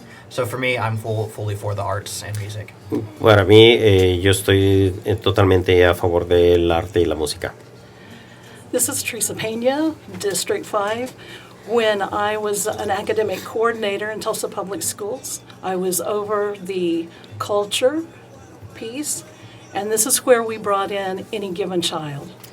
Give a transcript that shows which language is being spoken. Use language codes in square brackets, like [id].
[en] So for me, I'm fully for the arts and music. [es] Para mí, yo estoy totalmente a favor del arte y la música. [en] This is Teresa Pena, District 5. When I was an academic coordinator in Tulsa Public Schools, I was over the culture piece, and this is where we brought in any given child.